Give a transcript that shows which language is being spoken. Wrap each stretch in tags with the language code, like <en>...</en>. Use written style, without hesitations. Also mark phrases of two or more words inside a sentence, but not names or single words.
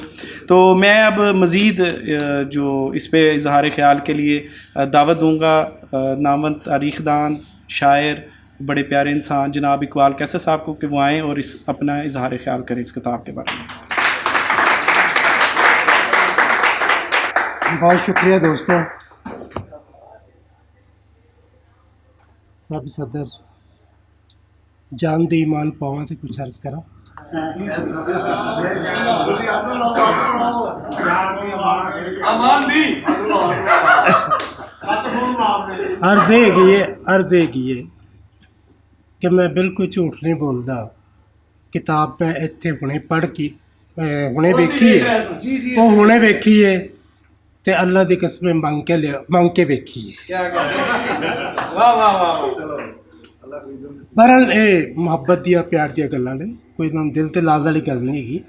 <ur>تو میں اب مزید جو اس پہ اظہار خیال کے لیے دعوت دوں گا نامور تاریخ دان, شاعر, بڑے پیارے انسان جناب اقبال کیسر صاحب کو کہ وہ آئیں اور اپنا اظہار خیال کریں اس کتاب کے بارے میں. بہت شکریہ دوستوں.</ur> <pa>صاحب صدر جان دے ایمان پاواں تے کچھ عرض کرا. امان دی</pa> <ur>عرض ہیگی ہے کہ میں بالکل جھوٹ نہیں بولتا.</ur> <pa>کتاب میں اتھے ہنے پڑھ کے ہنے ویکھی ہے، وہ ہنے ویکھی ہے تے اللہ دی قسم منگ کے ویکھی ہے. بہرحال یہ محبت دیا پیار دیا گلاں نے، کوئی نہ دل تے لاج والی گل نہیں ہیگی.</pa>